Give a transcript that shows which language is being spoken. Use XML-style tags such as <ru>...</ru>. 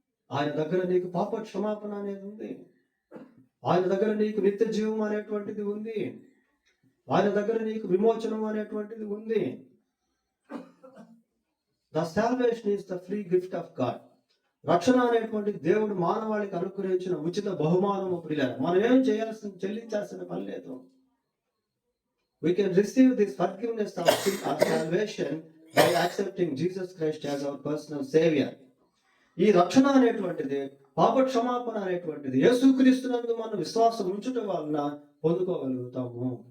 <te>ఆయన దగ్గర నీకు పాప క్షమాపణ అనేది ఉంది. ఆయన దగ్గర నీకు నిత్య జీవం అనేటువంటిది ఉంది. ఆయన దగ్గర నీకు విమోచనం అనేటువంటిది ఉంది.</te> <en>The salvation is the free gift of God.</en> <te>రక్షణ అనేటువంటి దేవుడు మానవాళికి అనుగ్రహించిన ఉచిత బహుమానము. ప్రియులారా, మనం ఏం చెల్లించాల్సిన పని లేదు.</te> <en>We can receive this forgiveness of sin or salvation by accepting Jesus Christ as our personal savior.</en> <te>ఈ రక్షణ అనేటువంటిది, పాప క్షమాపణ అనేటువంటిది యేసుక్రీస్తునందు మనం విశ్వాసం ఉంచడం వలన పొందుకోగలుగుతాము.</te>